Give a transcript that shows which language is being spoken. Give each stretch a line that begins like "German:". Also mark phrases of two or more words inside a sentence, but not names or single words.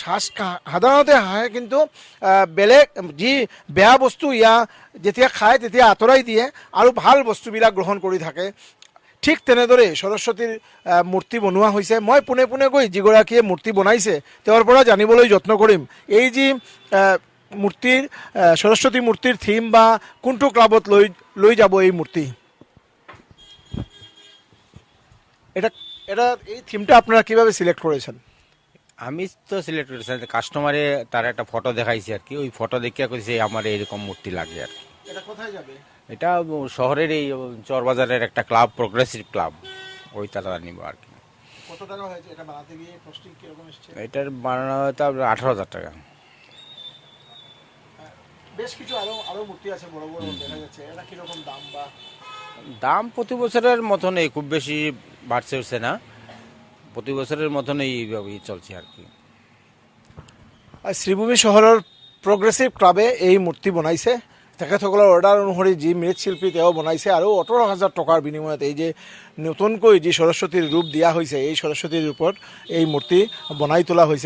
Assamese: সাধাৰণতে হাঁহে কিন্তু বেলেগ যি বেয়া বস্তু ইয়া যেতিয়া খায় তেতিয়া আঁতৰাই দিয়ে আৰু ভাল বস্তুবিলাক গ্ৰহণ কৰি থাকে। ঠিক তেনেদৰে সৰস্বতীৰ মূৰ্তি বনোৱা হৈছে। মই পোনে পোনে গৈ যিগৰাকীয়ে মূৰ্তি বনাইছে তেওঁৰ পৰা জানিবলৈ যত্ন কৰিম এই যি মূৰ্তিৰ সৰস্বতী মূৰ্তিৰ থিম বা কোনটো ক্লাবত লৈ যাব এই মূৰ্তি।
Bangla: এটা এই থিমটা আপনারা কিভাবে সিলেক্ট করেছেন? আমি তো সিলেক্ট করেছি, কাস্টমারে তার একটা ফটো দেখাইছে আর কি, ওই ফটো দেখিয়া কইছে আমার এরকম মূর্তি লাগে আর কি। এটা কোথায় যাবে? এটা শহরের এই চরবাজারের একটা ক্লাব, প্রোগ্রেসিভ ক্লাব, ওই তারা নিব আর কি। কত টাকা হয়েছে এটা বানাতে গিয়ে? কস্টিং কিরকম এসেছে? এটার বানানো হয়তো 18,000 টাকা। বেশ কিছু আরো মূর্তি আছে বড় বড় দেখা যাচ্ছে, এটা কিরকম দাম? বা দাম প্রতি বছরের মতনই, খুব বেশি বাড়ছে হচ্ছে না, প্রতি বছরের মতনই এইভাবেই চলছে আর কি।
Assamese: শ্ৰীভূমি চহৰৰ প্ৰগ্ৰেছিভ ক্লাবে এই মূৰ্তি বনাইছে। তেখেতসকলৰ অৰ্ডাৰ অনুসৰি যি মৃৎশিল্পী তেওঁ বনাইছে, আৰু 18,000 টকাৰ বিনিময়ত এই যে নতুনকৈ যি সৰস্বতীৰ ৰূপ দিয়া হৈছে এই সৰস্বতীৰ ৰূপত এই মূৰ্তি বনাই তোলা হৈছে।